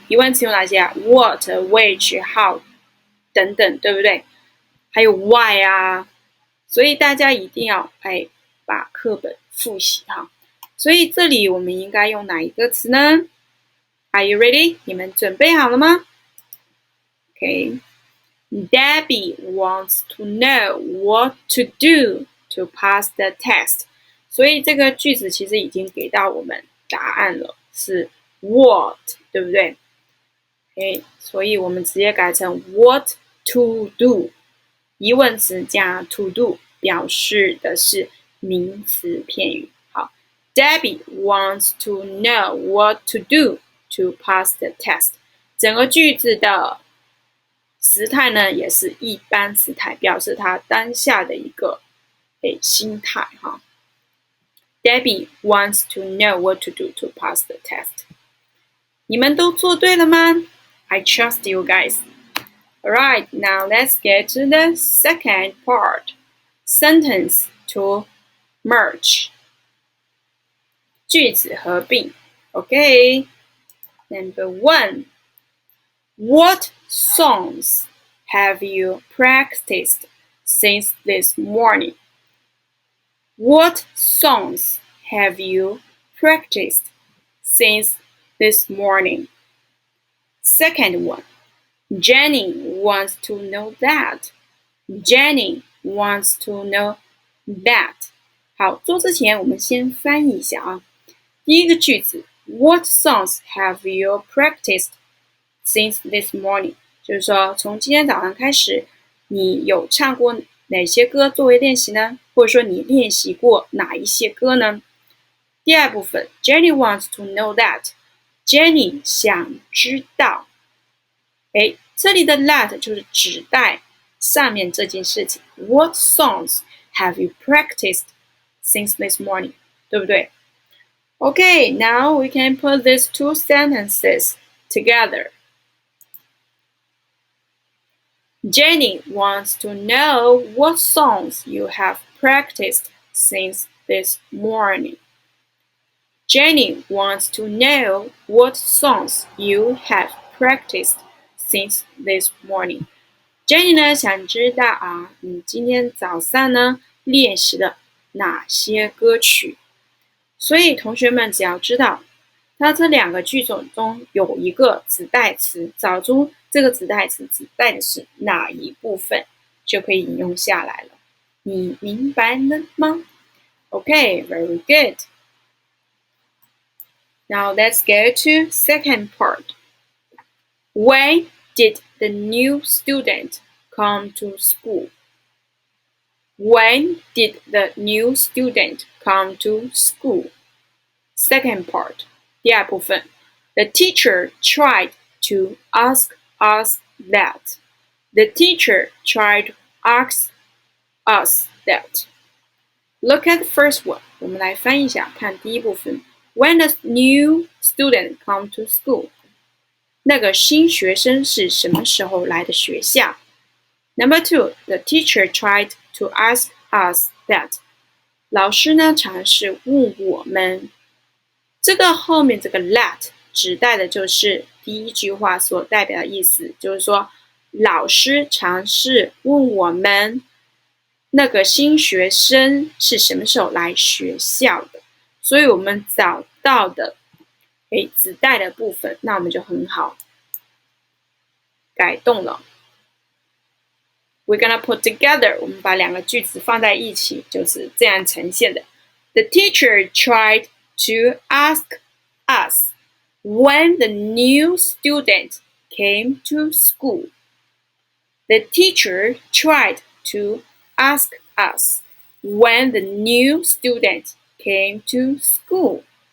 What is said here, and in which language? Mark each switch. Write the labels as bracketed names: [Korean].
[Chinese] 疑问词有哪些啊 ？ [English] What, which, how [Chinese] 等等，对不对？还有 why 啊。所以大家一定要把课本复习哈。所以这里我们应该用哪一个词呢？ [English] Are you ready? [Chinese] 你们准备好了吗？ [English] Okay. Debbie wants to know what to do to pass the test. [Chinese] 所以这个句子其实已经给到我们答案了，是 what， 对不对？所以我们直接改成 [English] what to do。 [Chinese] 疑问词加 to do 表示的是名词片语。 [English] 好 ，Debbie wants to know what to do to pass the test。 [Chinese] 整个句子的时态呢，也是一般时态，表示他当下的一个心态哈。 [English] Debbie wants to know what to do to pass the test。 [Chinese] 你们都做对了吗？ [English] I trust you guys. Alright, now let's get to the second part. Sentence to merge. [Chinese] 句子合并 [English] Okay. Number 1. What songs have you practiced since this morning? What songs have you practiced since this morning? Second one. Jenny wants to know that. Jenny wants to know that. [Chinese] 好，做之前我们先翻译一下啊。第一个句子 [English] What songs have you practiced since this morning? [Chinese] 就是说从今天早上开始，你有唱过哪些歌作为练习呢？或者说你练习过哪一些歌呢？第二部分 [English] Jenny wants to know that. [Chinese] Jenny 想知道。这里的 that 就是指代上面这件事情。 [English] What songs have you practiced since this morning? [Chinese] 对不对？ [English] Okay, now we can put these two sentences together. Jenny wants to know what songs you have practiced since this morning. Jenny wants to know what songs you have practiced since this morning. [Chinese] Jenny 呢想知道啊，你今天早上呢练习了哪些歌曲？所以同学们只要知道，它这两个句种中有一个指代词，找出这个指代词指代的是哪一部分，就可以引用下来了。你明白了吗？ [English] Okay, very good. Now let's go to second part. When did the new student come to school? When did the new student come to school? Second part. [Chinese] 第二部分 [English] The teacher tried to ask us that. The teacher tried to ask us that. Look at the first one. [Chinese] 我们来翻译一下，看第一部分 [English] When does new student come to school? [Chinese] 那个新学生是什么时候来的学校？ [English] Number 2, the teacher tried to ask us that. [Chinese] 老师呢尝试问我们。这个后面这个 that 指代的就是第一句话所代表的意思，就是说老师尝试问我们那个新学生是什么时候来学校的，所以我们找到的指代的部分，那我们就很好改动了。 [English] We're gonna put together， [Chinese] 我们把两个句子放在一起，就是这样呈现的。 [English] The teacher tried to ask us when the new student came to school. The teacher tried to ask us when the new student came to school.